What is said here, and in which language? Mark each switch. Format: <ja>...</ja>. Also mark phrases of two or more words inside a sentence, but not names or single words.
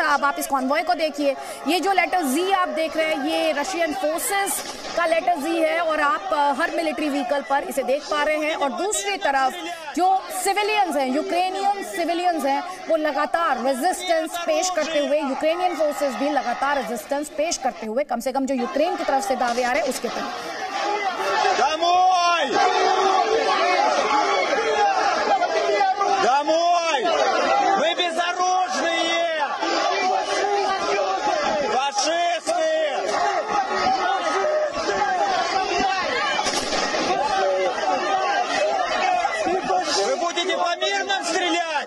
<hi>अब आप इस कॉन्वॉय को देखिए, ये जो लेटर जी आप देख रहे हैं ये</hi> <en>Russian forces</en> <hi>का लेटर जी है और आप हर</hi> <en>military vehicle</en> <hi>पर इसे देख पा रहे हैं। और दूसरी तरफ जो सिविलियंस हैं,</hi> <en>Ukrainian civilians</en> <hi>हैं, वो लगातार रेजिस्टेंस पेश करते हुए,</hi> <en>Ukrainian forces</en> <hi>भी लगातार रेजिस्टेंस पेश करते हुए, कम से कम जो यूक्रेन की तरफ से दावे आ रहे हैं उसके तरफ।</hi> <ru>Домой! Домой! Вы безоружные! Фашисты! Вы будете по мирным стрелять?</ru>